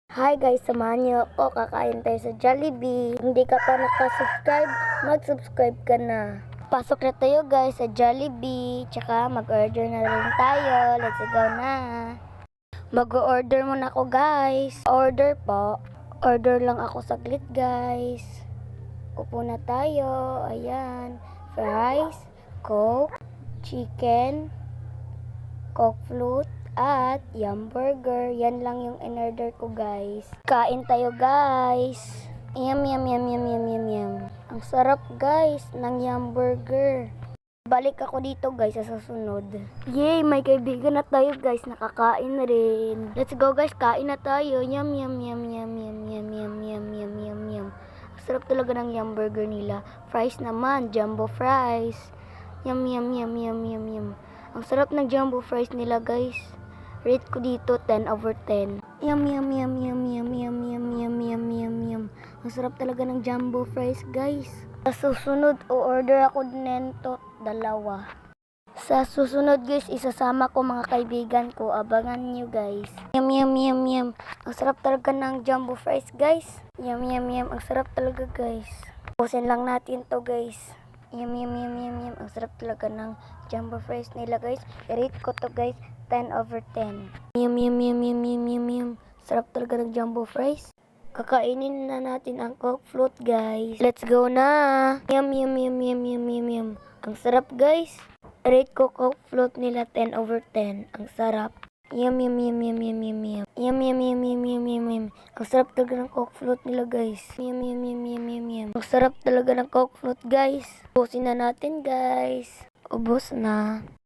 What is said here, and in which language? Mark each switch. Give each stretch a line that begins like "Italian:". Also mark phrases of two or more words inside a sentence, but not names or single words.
English: Hi guys,
Filipino: samahan niyo ako. Kakain tayo sa Jollibee. Hindi ka pa nakasubscribe, mag-subscribe ka na. Pasok na tayo guys sa Jollibee. Tsaka mag-order na rin tayo.
English: Let's go
Filipino: na. Mag-order muna ako guys. Order po. Order lang ako saglit guys. Upo na tayo. Ayan.
English: Fries, Coke, chicken, Coke float, at yum burger.
Filipino: Yan lang yung in-order ko guys. Kain tayo guys. Yum yum yum yum yum yum yum. Ang sarap guys ng yum burger. Balik ako dito guys sa susunod. Yay! May kaibigan na tayo guys. Nakakain na rin.
English: Let's go guys.
Filipino: Kain na tayo. Yum yum yum yum yum yum yum yum yum yum yum. Ang sarap talaga ng yum burger nila.
English: Fries naman. Jumbo fries. Yum yum yum yum yum yum.
Filipino: Ang sarap ng
English: jumbo fries
Filipino: nila guys. Rate ko dito 10 over 10. Yum yum yum yum yum yum yum yum yum yum yum. Ang sarap talaga ng
English: jumbo fries
Filipino: guys. Sa susunod o-order ako nento 2. Sa susunod guys, isasama ko mga kaibigan ko. Abangan nyo guys. Yum yum yum yum. Ang sarap talaga ng
English: jumbo fries
Filipino: guys. Yum yum yum. Ang sarap talaga guys. Pusin lang natin to guys. Yum yum yum yum yum. Ang sarap talaga ng
English: jumbo fries
Filipino: nila guys. I-rate ko to guys 10 over 10. Yum yum yum yum yum yum yum. Sarap talaga ng
English: jumbo fries.
Filipino: Kakainin na natin ang Coke float guys.
English: Let's go na. Yum yum yum yum yum yum yum.
Filipino: Ang sarap guys. Rate ko Coke float nila 10 over 10. Ang sarap. Yum yum yum yum yum yum yum. Yum yum yum yum yum yum yum. Ang sarap talaga ng Coke float nila guys. Yum yum yum yum yum yum. Ang sarap talaga ng Coke float guys. Ubusin na natin guys. Ubos na.